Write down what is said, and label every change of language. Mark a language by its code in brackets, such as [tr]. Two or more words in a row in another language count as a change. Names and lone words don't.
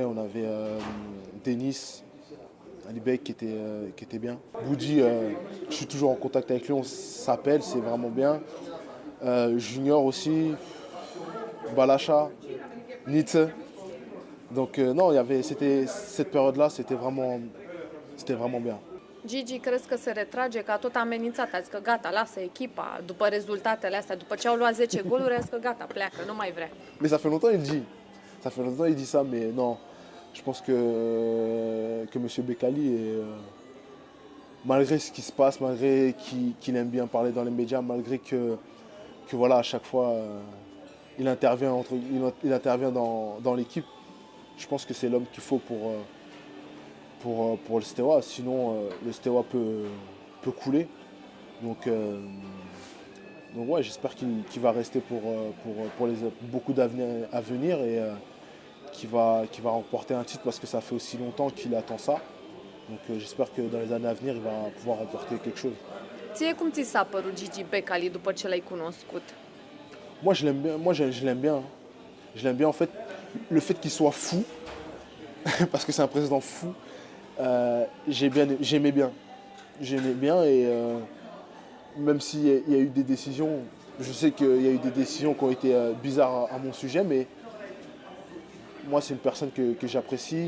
[fr] On avait Denis, Alibek qui était bien. Boudi, je suis toujours en contact avec lui, on s'appelle, c'est vraiment bien. Junior aussi, Balacha, Nietzsche. Donc non, cette période-là, c'était vraiment bien. [ro] Gigi, crezi că se retrage, că a tot amenințat, a zis că gata, lasă echipa, după rezultatele astea, după ce au luat 10 goluri, a zis că gata, pleacă, nu mai vrea. [fr] Mais ça fait longtemps il dit. Ça fait longtemps il dit ça, mais non. Je pense que M. Bekali, malgré ce qui se passe, malgré qu'il aime bien parler dans les médias, malgré que voilà, à chaque fois, il intervient dans l'équipe, je pense que c'est l'homme qu'il faut pour le Steaua. Sinon, le Steaua peut couler. Donc ouais, j'espère qu'il va rester pour beaucoup d'avenir à venir et qu'il va remporter un titre parce que ça fait aussi longtemps qu'il attend ça. Donc j'espère que dans les années à venir, il va pouvoir remporter quelque chose. [ro] Ție cum ți s-a părut Gigi Becali după ce l-ai cunoscut? [fr] Moi, je l'aime bien. Moi, je l'aime bien. Je l'aime bien. En fait, le fait qu'il soit fou, parce que c'est un président fou, j'aimais bien. J'aimais bien et même s'il y a eu des décisions, je sais qu'il y a eu des décisions qui ont été bizarres à mon sujet, mais moi, c'est une personne que j'apprécie.